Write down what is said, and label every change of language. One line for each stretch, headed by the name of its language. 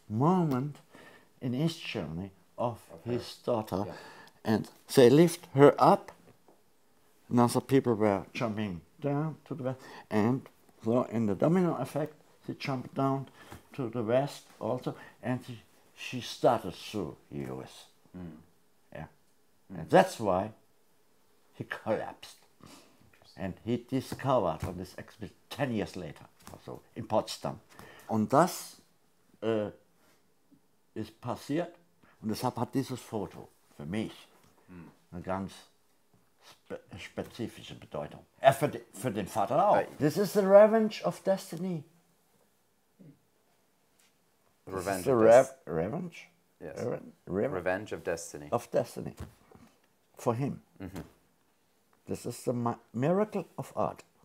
English: moment in East Germany of his daughter, and they lift her up, and other people were jumping down to the west, and so in the domino effect, they jumped down to the west also, and she started through the US. Yeah. And that's why he collapsed. And he discovered on this expedition 10 years later, also in Potsdam.
German: Und das ist passiert, und deshalb hat dieses Foto für mich eine ganz spezifische Bedeutung. Für den Vater auch.
English: This is the revenge of destiny. Revenge. Revenge? Yes. Revenge of destiny. Of destiny. For him. This is the miracle of art.